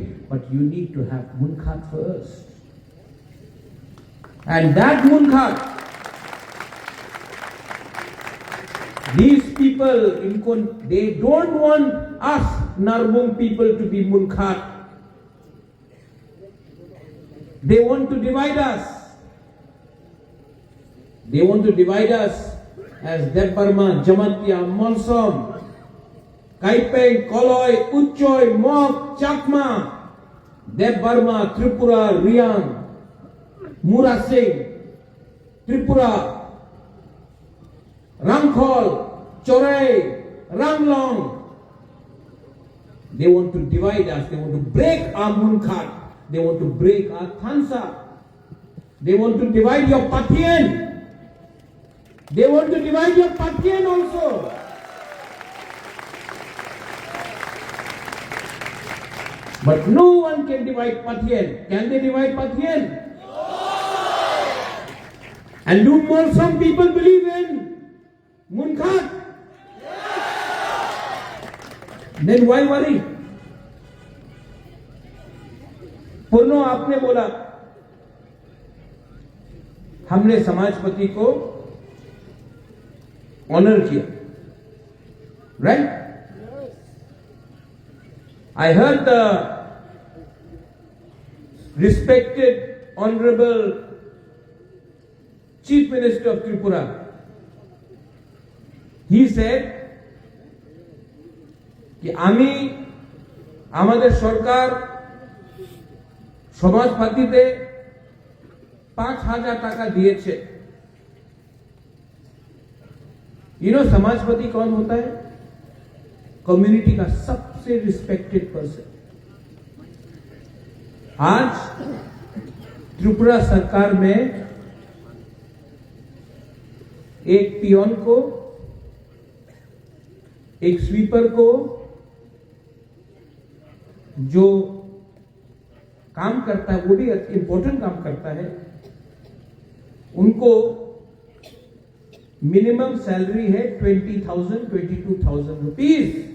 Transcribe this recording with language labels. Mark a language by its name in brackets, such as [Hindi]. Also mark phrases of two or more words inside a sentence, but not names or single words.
[English] But you need to have munkhat first. And that munkhat, these people, they don't want us Narbong people to be munkhat. They want to divide us. They want to divide us as Deb Burma, Jamatia, Monsom, Kaipeng, Koloi, Uchoi, Mok, Chakma, Deb Burma, Tripura, Riang, Mura Singh, Tripura, Rangkhol, Chorai, Ranglong. They want to divide us. They want to break our munkhat. They want to break our thansa. They want to divide your Patien. They want to divide your Patien also. But no one can divide Patien. Can they divide Patien? And do more some people believe in munkhat? Then why worry? [Hindi] पूर्णो आपने बोला हमने समाजपति को ऑनर किया, राइट? [English] I heard the respected honorable Chief Minister of Tripura, he said कि [Bangla] আমি আমাদের সরকার সমাজপাতিতে 5,000 টাকা দিয়েছে। [English] You know [Hindi] समाजपति कौन होता है? कम्युनिटी का सबसे [English] respected person. [Hindi] आज त्रिपुरा सरकार में एक पियोन को, एक स्वीपर को जो काम करता है वो भी इंपॉर्टेंट काम करता है, उनको [English] minimum salary [Hindi] है 22,000 रुपीज।